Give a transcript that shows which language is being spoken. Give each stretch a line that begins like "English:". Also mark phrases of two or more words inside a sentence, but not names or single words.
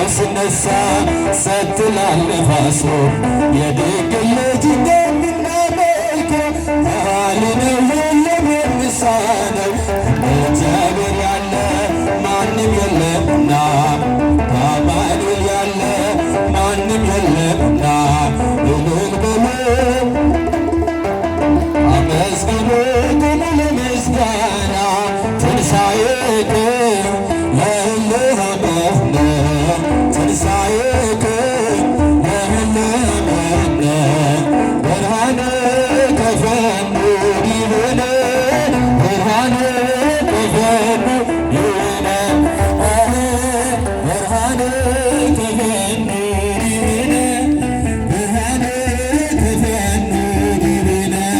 Amharic: ሲነሣ ጸጥ ይላል ነፋሱ። የድንግል ልጅ እንደምናመልከው ኃያል ነው ሁሉም የሚሳነው። እግዚአብሔር ያለ ማንም የለምና አማኑኤል ያለ ማንም የለምና እልል በሉ አመስግኑ ቆሙ ለምስጋና
Geez: ትንሣኤከ ለእልህ አመነ ትንሣኤከ ለእልህ አመነ ብርሃነ ከፈኑ ዲበነ ብርሃነ ከፈኑ ዲበነ ብርሃነ ከፈኑ ዲበነ ብርሃነ ከፈኑ ዲበነ